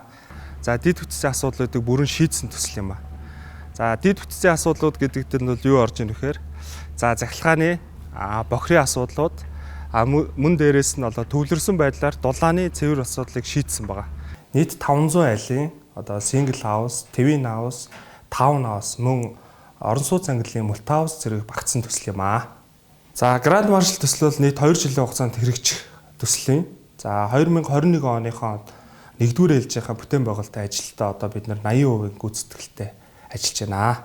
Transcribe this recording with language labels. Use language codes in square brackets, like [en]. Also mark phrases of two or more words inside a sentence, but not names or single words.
[mn] За дид бүтцийн асуудлуудыг бүрэн шийдсэн төсөл юм аа. За дид бүтцийн асуудлууд гэдэгт нь бол юу орж ийн вэхээр за захилгааны бохирын асуудлууд мөн дээрээс нь төвлөрсөн байдлаар дулааны цэвэр асуудлыг шийдсэн байгаа. Нийт 500 айлын [en] single house, TV house, town house [mn] мөн орон сууц ангиллын мультаус зэрэг багтсан төсөл юм аа. За Grand Marshal төсөл бол нийт 2 жилийн хугацаанд хэрэгжих төсөл юм. За 2021 оныхоо 1-р ээлжийнхаа бүтээн байгуулалтын ажилдаа бид нар 80% гүйцэтгэлтэй ажиллаж байна.